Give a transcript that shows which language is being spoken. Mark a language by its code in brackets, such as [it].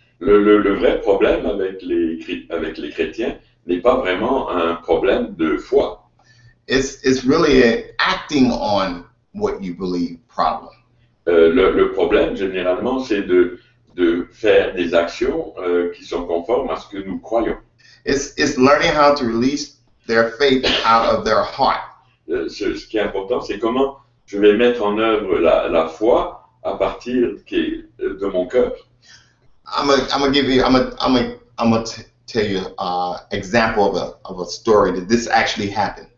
[fr] Le vrai problème avec les chrétiens n'est pas vraiment un problème de foi. [en] It's really an acting on what you believe problem. [fr] Le problème, généralement, c'est de faire des actions qui sont conformes à ce que nous croyons. [en] It's learning how to release their faith out of their heart. [fr] Ce qui est important, c'est comment je vais mettre en œuvre la foi à partir de mon cœur. [en] I'm gonna tell you an example of a story that this actually happened.